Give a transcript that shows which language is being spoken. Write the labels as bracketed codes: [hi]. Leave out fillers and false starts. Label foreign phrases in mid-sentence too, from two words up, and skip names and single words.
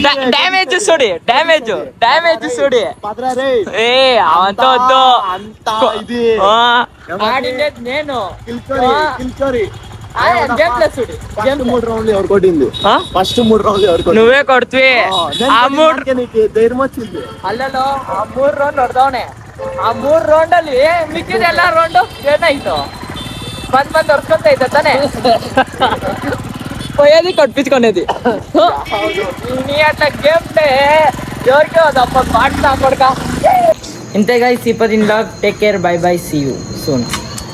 [te] డ్యామేజ్ చూడి పదరే ఏ అవంతా వద్దు. అంతా ఇది ఆడిండేది నేను. కిల్చోరి [en] game play [te] చూడి. ఫస్ట్ 3 రౌండ్లు ఎవరు కొట్టింది? ఫస్ట్ 3 రౌండ్లు ఎవరు కొట్టింది? నువ్వే కొడుతువి. ఆ 3 నీకు ధైర్యం వచ్చింది [kn] ಅಲ್ಲೋ ಆ 3 ರೌಂಡ್ ಹೊಡೆದವನೆ. ಆ 3 ರೌಂಡಲ್ಲಿ ಮಿಕ್ಕಿದೆಲ್ಲ ರೌಂಡು ಏನಾಯ್ತು? ಬಂದ್ ಹೊರ್ಸ್ಕೊಂತ ಐತೆ ತಾನೆ, [te] పోయేది కొట్టించుకునేది. నీ అట్లా [en] game play [te] ఎవరికి అప్ప పాట నా కొడక. ఇంతే గైస్ ఈ 10 బ్లాగ్. [en] take care, bye bye, see you soon.